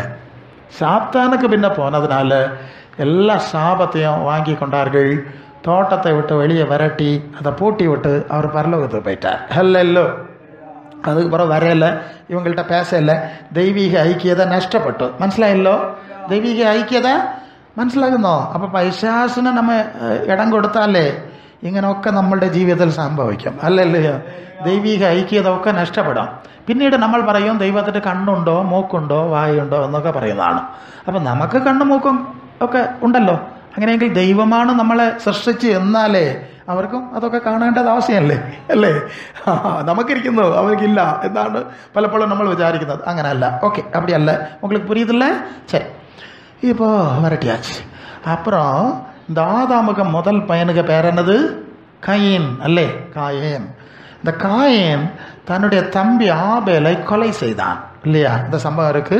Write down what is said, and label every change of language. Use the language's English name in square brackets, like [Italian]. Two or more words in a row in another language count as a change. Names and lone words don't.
[Tamil] சாத்தானுக்கு பின்ன போனதுனால எல்லா சாபத்தையும் வாங்கி கொண்டார்கள். தோட்டத்தை விட்டு வெளியே விரட்டி அதை பூட்டி விட்டு அவர் பரலோகத்துக்கு போயிட்டார். ஹல்லேலூயா. அதுக்கப்புறம் வரையில, இவங்கள்ட்ட பேசலை. தெய்வீக ஐக்கியதை நஷ்டப்பட்டு [Malayalam] മനസ്സിലായല്ലോ. ദൈവിക ഐക്യത മനസ്സിലാകുന്നോ? അപ്പോൾ പൈശാസിന് നമ്മ ഇടം കൊടുത്താലേ ഇങ്ങനെയൊക്കെ നമ്മളുടെ ജീവിതത്തിൽ സംഭവിക്കും. അല്ലല്ലോ? ദൈവിക ഐക്യത ഒക്കെ നഷ്ടപ്പെടാം. പിന്നീട് നമ്മൾ പറയും ദൈവത്തിൻ്റെ കണ്ണുണ്ടോ മൂക്കുണ്ടോ വായുണ്ടോ എന്നൊക്കെ പറയുന്നതാണ്. അപ്പം നമുക്ക് കണ്ണും മൂക്കും ഒക്കെ ഉണ്ടല്ലോ. അങ്ങനെയെങ്കിൽ ദൈവമാണ് നമ്മളെ സൃഷ്ടിച്ച് എന്നാലേ അവർക്കും അതൊക്കെ കാണേണ്ടത് ആവശ്യമല്ലേ? അല്ലേ? നമുക്കിരിക്കുന്നു, അവർക്കില്ല എന്നാണ് പലപ്പോഴും നമ്മൾ വിചാരിക്കുന്നത്. അങ്ങനെയല്ല. ഓക്കെ, [Tamil] அப்படியல்ல. உங்களுக்கு புரியுதில்ல? சரி, இப்போ வரட்டியாச்சு. அப்புறம் இந்த ஆதாமுக்கு முதல் பையனுக்கு பேர் என்னது? கயீன். அல்லே? காயேன். இந்த காயேன் தன்னுடைய தம்பி ஆபேலை கொலை செய்தான் இல்லையா? இந்த சம்பவம் இருக்கு.